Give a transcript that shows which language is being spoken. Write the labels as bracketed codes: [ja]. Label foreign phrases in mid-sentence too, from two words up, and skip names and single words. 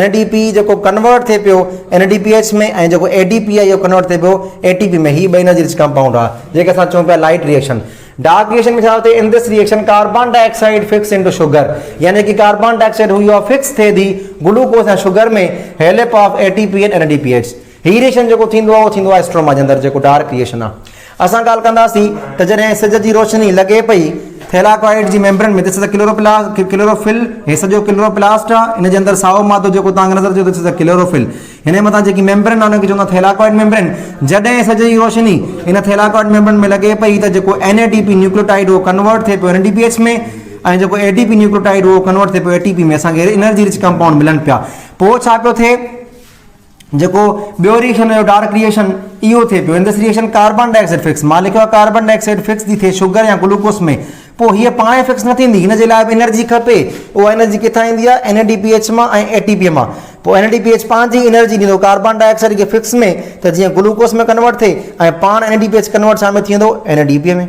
[sd] एनएडीपी जेको कन्वर्ट थिए पियो एनएडीपीएच में, ऐं जेको एडीपी आहे इहो कन्वर्ट थिए पियो एटीपी में। ही ॿई [en] energy rich compound [sd] आहे जेके असां चऊं पिया [en] light reaction. dark reaction [sd] में छा थिए, [en] in this reaction carbon dioxide fix into sugar, [sd] यानी कि [en] carbon dioxide [sd] हुई आहे फिक्स थिए थी ग्लूकोस ऐं शुगर में, [en] help of ATP and NADPH. [sd] ही रिएक्शन जेको थींदो आहे उहो थींदो आहे स्ट्रोमा जे अंदरि, जेको [en] dark reaction [sd] आहे। असां ॻाल्हि कंदासीं त जॾहिं सिज जी रोशनी लॻे पई थैलाकॉइड जी मेम्ब्रेन में, [en] this is chlorophyll, [sd] हे सॼो क्लोरोप्लास्ट आहे, इन जे अंदरि साओ मादो जेको तव्हांखे नज़र अचे थो, [en] this is chlorophyll. [sd] हिन मथां जेकी मेम्ब्रेन आहे उनखे चवंदा [en] thylakoid membrane. [sd] जॾहिं सॼ जी रोशनी इन [en] thylakoid membrane [sd] में लॻे पई त जेको [en] NADP nucleotide [sd] उहो कन्वर्ट थिए पियो एनएडीपीएच में, ऐं जेको [en] ADP nucleotide [sd] उहो कन्वर्ट थिए पियो एटीपी में, असांखे [en] energy rich compound [sd] मिलनि पिया। पोइ छा पियो थिए, जेको ॿियो रिएक्शन हुयो [en] dark reaction, [sd] इहो थिए पियो। [en] in this reaction carbon dioxide fix, [sd] मां लिखियो आहे [en] carbon dioxide fix [sd] थी थिए शुगर या ग्लूकोस में। पोइ हीअ पाणे फिक्स न थींदी, हिन जे लाइ बि एनर्जी खपे। उहा एनर्जी किथां ईंदी आहे, एनएडीपीएच मां ऐं एटीपी मां। पोइ एनएडीपीएच पंहिंजी एनर्जी ॾींदो [en] carbon dioxide [sd] खे फिक्स में, त जीअं ग्लूकोस में कन्वर्ट थिए, ऐं पाण एनएडीपीएच कन्वर्ट छा में थी वेंदो, एनएडीपी में।